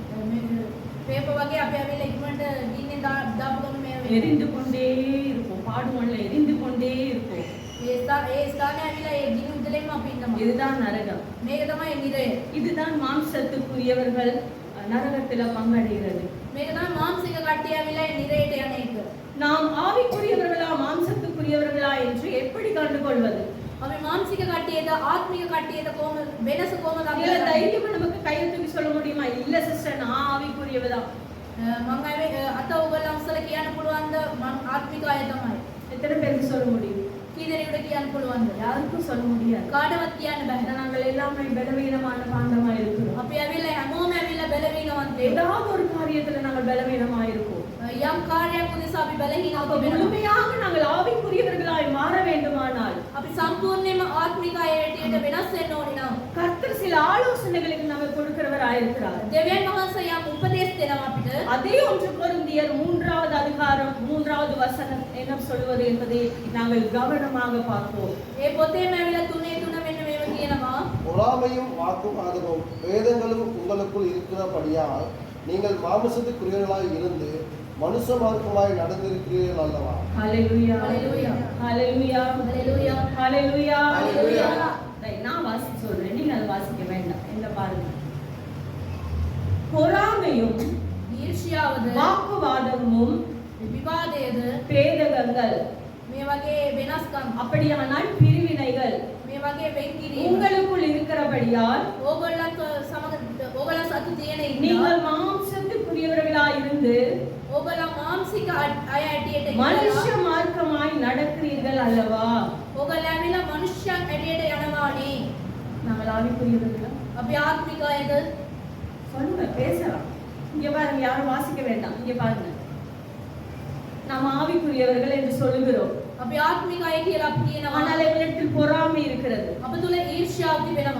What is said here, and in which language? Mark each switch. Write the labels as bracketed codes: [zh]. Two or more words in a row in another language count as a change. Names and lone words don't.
[si] මේ පේපර් වගේ අපි ඇවිල්ලා ඉක්මනට ගින්නෙන් දාපු ගමන් මේ [ta] எரிந்து கொண்டே இருக்கும், பாடுவோம்ல, எரிந்து கொண்டே இருக்கும். [si] ඒ ස්ථානය ඇවිල්ලා ඒ ගිනි උදලෙන්ම අපි ඉන්නවා. [ta] இதுதான் நரகம். [si] මේක තමයි නිරය. [ta] இதுதான் மாம்சத்துக்குரியவர்கள் நரகத்துல பங்கடைகிறது. [si] මේක තමයි මානසික කට්ටිය ඇවිල්ලා ඒ නිරයට යන එක. [ta] நாம் ஆவிக்குரியவர்களா மாம்சத்துக்குரியவர்களா என்று எப்படி கண்டுகொள்வது? [si] අපි මානසික කට්ටියද ආත්මික කට්ටියද කොහොමද වෙනස කොහොමද අපි [ta] இல்ல [si] කරන්නේ? [ta] தைரியமா நமக்கு கையை தூக்கி சொல்ல முடியுமா? இல்ல சிஸ்டர், நான் ஆவிக்குரியவதான். [si] මම අත උගලන් උස්සලා කියන්න පුළුවන්ද මම ආත්මික අය තමයි? [ta] எத்தனை பேருக்கு சொல்ல முடியும்? [si] කී දෙනෙකුට කියන්න පුළුවන්ද? [ta] யாருக்கும் சொல்ல முடியாது. [si] කාටවත් කියන්න බෑ. [ta] ஏன்னா நாங்கள் எல்லாமே பலவீனமான பாண்டமா இருக்கிறோம். [si] අපි ඇවිල්ලා හැමෝම ඇවිල්ලා බැලවීනවන්තේ. [ta] ஏதாவது ஒரு காரியத்துல நாங்கள் பலவீனமா இருக்கோம். [si] යම් කාර්යයක් උදෙසා අපි බැලහීනව [ta] அப்ப [si] තිබෙනවා. [ta] முழுமையாக நாங்கள் ஆவிக்குரியவர்களாய் மாற வேண்டுமானால் [si] අපි සම්පූර්ණයෙන්ම ආත්මික අය හැටියට වෙනස් වෙන්න ඕනේ නම් [ta] கர்த்தர் சில ஆலோசனைகளுக்கு நமக்கு கொடுக்கிறவர் கொடுக்கிறவராயிருக்கிறார். [si] දෙවියන් වහන්සේ යම් උපදේශ දෙනවා අපිට. [ta] அதே 1 கொரிந்தியர் 3வது அதிகாரம் 3வது வசனம் என்ன சொல்வது என்பதை நாங்கள் கவனமாக பார்ப்போம். [si] ඒ පොතේම ඇවිල්ලා 3:3 මෙන්න මේව කියනවා. [ta] பொறாமையும் வாக்குவாதமும் வேதங்களும் உங்களுக்குள் இருக்கிறபடியால் நீங்கள் மாம்சத்துக்குரியவர்களாய் இருந்து மனுஷ மார்க்கமாய் நடந்திருக்கிறீர்கள் அல்லவா? ஹalleluya ஹalleluya ஹalleluya ஹalleluya ஹalleluya ஹalleluya. நான் வாசிச்சு சொல்றேன், நீங்க அதை வாசிக்க வேண்டாம். என்ன பாருங்க, பொறாமையும் [si] ඊර්ෂ්‍යාවද [ta] வாக்குவாதமும் [si] විවාදයේද [ta] பேதகங்கள் [si] මේ වගේ වෙනස්කම් [ta] அப்படியானால் பிரிவினைகள் [si] මේ වගේ වෙන්කිරීම [ta] உங்களுக்குள் இருக்கிறபடியால் [si] ඕගොල්ලන් සතු තියෙන ඉන්න [ta] நீங்கள் மாம்சத்துக்குரியவர்களாய் இருந்து [si] ඕගොල්ලන් මානසික අය ඇටියට [ta] மனுஷ மார்க்கமாய் நடக்கிறீர்கள் அல்லவா? [si] ඕගොල්ලන් ඇවිල්ලා මනුෂ්‍යයන් ඇටියට යනවානේ. [ta] நாங்கள் ஆவிக்குரியவர்களா? [si] අපි ආත්මික අයද? [ta] சொல்லுங்க, பேசலாம். இங்க பாருங்க, யாரும் வாசிக்க வேண்டாம். இங்க பாருங்க, நாம் ஆவிக்குரியவர்கள் என்று சொல்லுகிறோம், [si] අපි ආත්මික අය කියලා අපි කියනවා. [ta] ஆனால் எங்களிடத்தில் பொறாமை இருக்கிறது, [si] අප තුල ඊර්ෂ්‍යාව තිබෙනවා,